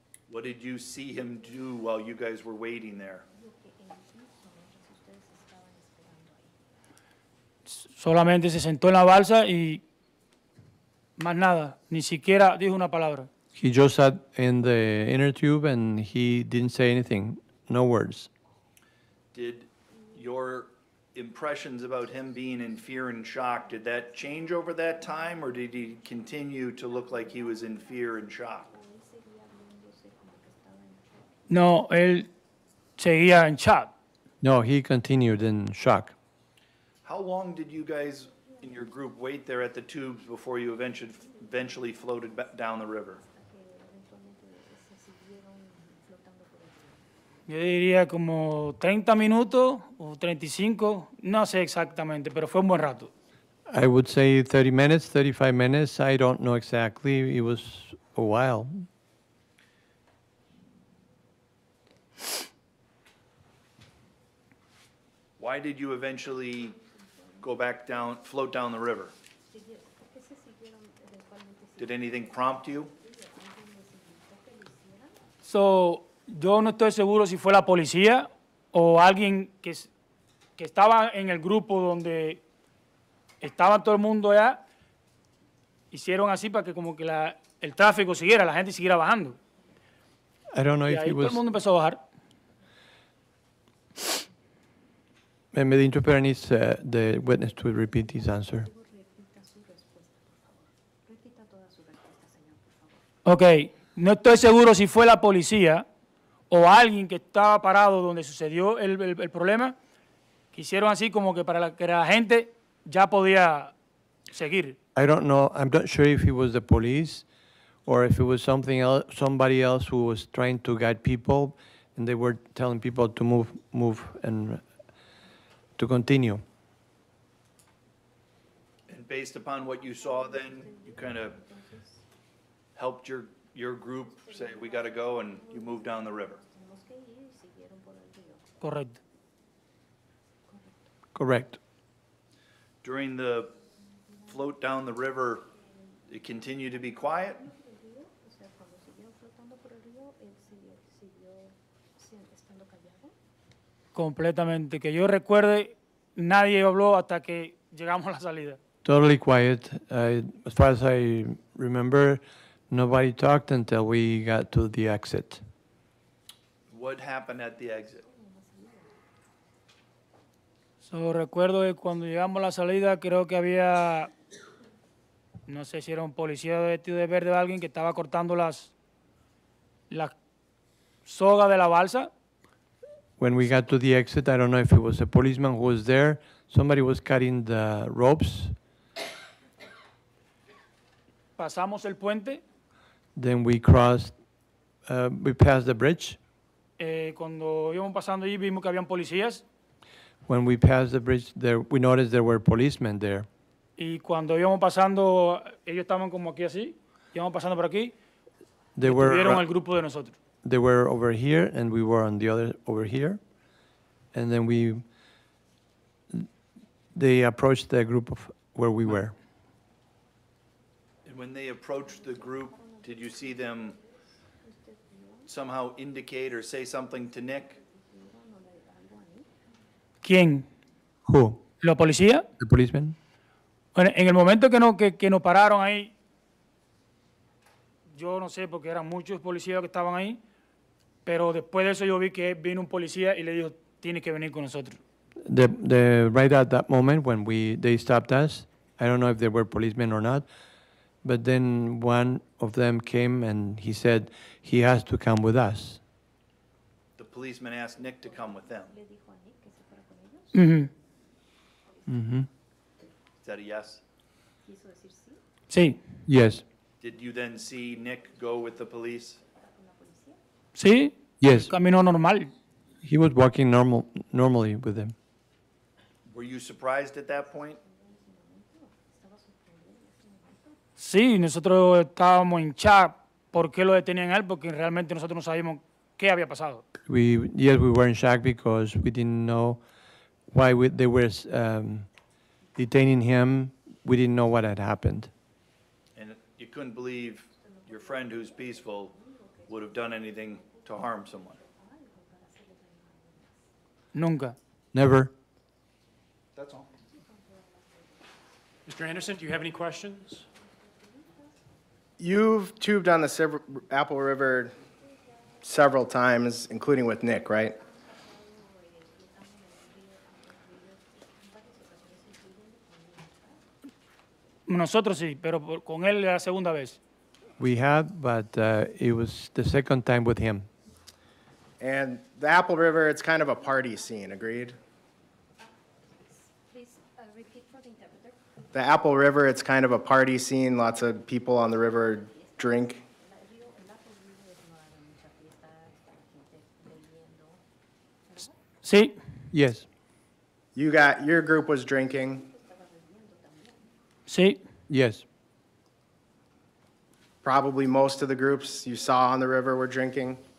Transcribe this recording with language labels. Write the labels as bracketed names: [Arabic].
[English] What did you see him do while you guys were waiting there? [Spanish] Lo que él hizo mientras ustedes estaban esperando ahí. Solamente se sentó en la balsa y más nada, ni siquiera dijo una palabra. [English] He just sat in the inner tube and he didn't say anything. No words. Did your impressions about him being in fear and shock, did that change over that time or did he continue to look like he was in fear and shock? [Spanish] Él seguía viéndose como que estaba en shock. No, él seguía en shock. [English] No, he continued in shock. How long did you guys in your group wait there at the tubes before you eventually floated down the river? [Spanish] Que eventualmente se siguieron flotando por el río. Yo diría como 30 minutos o 35, no sé exactamente, pero fue un buen rato. [English] I would say 30 minutes, 35 minutes. I don't know exactly. It was a while. Why did you eventually go back down, float down the river? [Spanish] ¿Por qué se siguieron eventualmente? [English] Did anything prompt you? [Spanish] ¿Alguien les invitó que lo hicieran? So, yo no estoy seguro si fue la policía o alguien que estaba en el grupo donde estaba todo el mundo allá, hicieron así para que como que el tráfico siguiera, la gente siguiera bajando. [English] I don't know [Spanish] Y [English] if [Spanish] ahí [English] it [Spanish] todo el [English] was. [Spanish] mundo empezó a bajar. [English] Maybe the interpreter needs the witness to repeat his answer. [Spanish] Repita su respuesta, por favor. Repita toda su respuesta, señor, por favor. Ok, no estoy seguro si fue la policía o alguien que estaba parado donde sucedió el problema, que hicieron así como que para que la gente ya podía seguir. [English] I don't know. I'm not sure if it was the police or if it was something else, somebody else who was trying to guide people, and they were telling people to move, and to continue. And based upon what you saw then, you kind of helped your group say, we got to go, and you moved down the river. [Spanish] Tenemos que ir y siguieron por el río. Correcto. [English] Correct. During the float down the river, it continued to be quiet? [Spanish] El río, o sea, cuando siguieron flotando por el río, él siguió estando callado. Completamente. Que yo recuerde, nadie habló hasta que llegamos a la salida. [English] Totally quiet. As far as I remember, nobody talked until we got to the exit. What happened at the exit? [Spanish] Recuerdo que cuando llegamos a la salida, creo que había, no sé si era un policía vestido de verde o alguien que estaba cortando las sogas de la balsa. [English] When we got to the exit, I don't know if it was a policeman who was there. Somebody was cutting the ropes. [Spanish] Pasamos el puente. [English] Then we crossed, we passed the bridge. [Spanish] Cuando íbamos pasando allí vimos que habían policías. [English] When we passed the bridge, we noticed there were policemen there. [Spanish] Y cuando íbamos pasando, ellos estaban como aquí así. Íbamos pasando por aquí. [English] They [Spanish] Vieron [English] were, [Spanish] el grupo de nosotros. [English] they were over here, and we were on the other over here. And then they approached the group of where we were. And when they approached the group, did you see them somehow indicate or say something to Nick? [Spanish] ¿Quién? [English] Who? [Spanish] ¿Los policías? [English] The policeman? [Spanish] Bueno, en el momento que nos pararon ahí, yo no sé porque eran muchos policías que estaban ahí, pero después de eso yo vi que vino un policía y le dijo, tienes que venir con nosotros. [English] Right at that moment when they stopped us, I don't know if they were policemen or not, but then one of them came and he said he has to come with us. The policeman asked Nick to come with them. [Spanish] Le dijo a Nick que se fuera con ellos. Ujú. [English] Is that a yes? [Spanish] Quiso decir sí Sí, [English] Yes. Did you then see Nick go with the police? [Spanish] con la policía. sí, [English] Yes. [Spanish] caminó normal. [English] He was walking normally with them. Were you surprised at that point? [Spanish] Sí, nosotros estábamos en shock. ¿Por qué lo detenían a él? Porque realmente nosotros no sabíamos qué había pasado. [English] Yes, we were in shock because we didn't know why they were detaining him. We didn't know what had happened. And you couldn't believe your friend who's peaceful would have done anything to harm someone. [Spanish] Nunca. [English] Never. That's all. Mr. Anderson, do you have any questions? You've tubed on the Apple River several times, including with Nick, right? [Spanish] Nosotros sí, pero con él la segunda vez. [English] We have, but it was the second time with him. And the Apple River, it's kind of a party scene, agreed? Please repeat for the interpreter. The Apple River, it's kind of a party scene. Lots of people on the river drink. [Spanish] El Apple River es una de muchas fiestas, la gente bebiendo. Sí, [English] Yes. Your group was drinking. [Spanish] sí, [English] Yes. Probably most of the groups you saw on the river were drinking.